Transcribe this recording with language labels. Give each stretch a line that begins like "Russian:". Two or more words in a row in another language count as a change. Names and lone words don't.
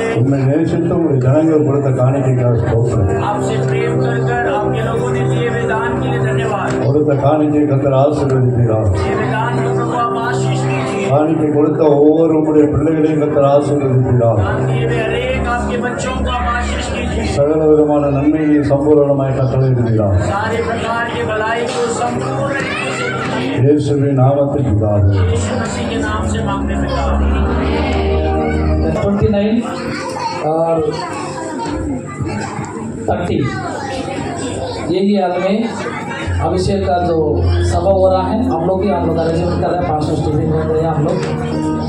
Tamil: उनमें நேசித்து உங்களுடைய ஜனங்கள் கொடுத்த காணிக்கைக்காக ஸ்தோத்திரம்.
Hindi: आपसे प्रेम कर आपके लोगों ने दिए हुए दान के लिए धन्यवाद।
Tamil: கொடுத்த காணிக்கை கர்த்தர் ஆசீர்வதிப்பீராக.
Hindi: दिए हुए दान को प्रभु आप आशीष दीजिए।
Tamil: காணிக்கை கொடுத்த ஒவ்வொரு உங்களுடைய பிள்ளைகளையும் கர்த்தர் ஆசீர்வதிப்பீராக.
Hindi: दान दिए हुए हरेक आपके बच्चों को आप आशीष दीजिए।
Tamil: சகல விதமான நன்மையை சம்பூரணமாய் கட்டளையிடுவீராக.
Hindi: सारे प्रकार की भलाई को संपूर्ण रीति से दीजिए।
Tamil: இயேசுவின் நாமத்தில் பிதாவே.
Hindi: यीशु मसीह के नाम से मांगते पिता। 29 और 30 यही याद में अभिषेक का जो सभा हो रहा है हम लोग अरेंजमेंट कर रहे हैं, पास्टर स्टीफन कर रहे हैं हम लोग।